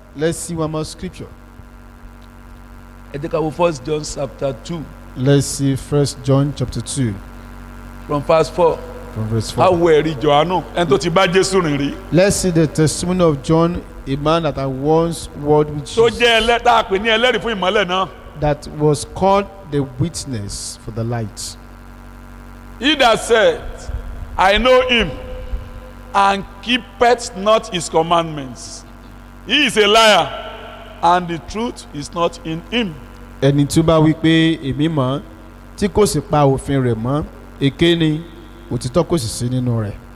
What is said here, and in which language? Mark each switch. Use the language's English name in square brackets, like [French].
[English] Let's see one more scripture. [Yoruba] ẹ jẹ́ ká wo [English] 1 John chapter 2 Let's see 1 John chapter 2 from verse 4. from verse [Yoruba] a [English] 4. [Yoruba] wo ẹ̀rí Jòhánù ẹni tó ti bá Jésù rìn rí. [English] Let's see the testimony of John, a man that had once walked with [Yoruba] tó [English] Jesus, [Yoruba] jẹ́ tá a pè ní ẹlẹ́rìí fún ìmọ́lẹ̀ náà. [English] that was called the witness for the light. He that said, I know him, and keepeth not his commandments, he is a liar, and the truth is not in him. [Yoruba] Ẹni tí ó bá wí pé èmi mọ̀ tí kò sì pa òfin rẹ̀ mọ́, èké ni, òtítọ́ kò sì sí nínú rẹ̀.